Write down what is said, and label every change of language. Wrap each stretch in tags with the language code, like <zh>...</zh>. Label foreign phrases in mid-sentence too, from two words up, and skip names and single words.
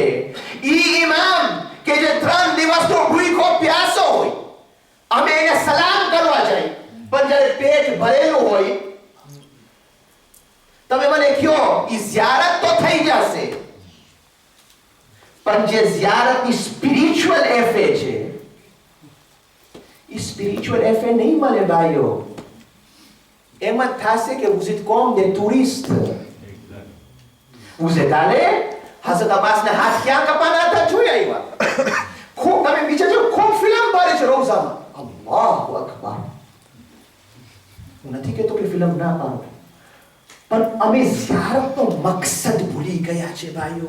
<gu>ઈ ઇમામ કે જે 3 દિવસનો ભૂખો પ્યાસો હોય, અમે એને સલામ કરવા જાય, પણ જ્યારે પેટ ભરેલું હોય, તમે મને કહો ઈ ઝિયારત તો થઈ જશે, પણ જે ઝિયારતની</gu> <en>spiritual effect</en> <gu>છે, ઈ</gu> <en>spiritual effect</en> <gu>નહીં મળે ભાઈઓ.</gu> <fr>એમ જ થશે કે vous êtes comme des touristes. vous êtes allés,</fr> <gu>હઝરત અબ્બાસના હાથ ક્યાં કપાના હતા જોઈ આવ્યા. ખૂબ તમે બીજા જો ખૂબ ફિલ્મ પાડે છે રોઝામાં.</gu> <ar>الله أكبر.</ar> <gu>હું નથી કહેતો કે ફિલ્મ ના પાડો, પણ અમે ઝિયારતનો મકસદ ભૂલી ગયા છે ભાઈઓ.</gu>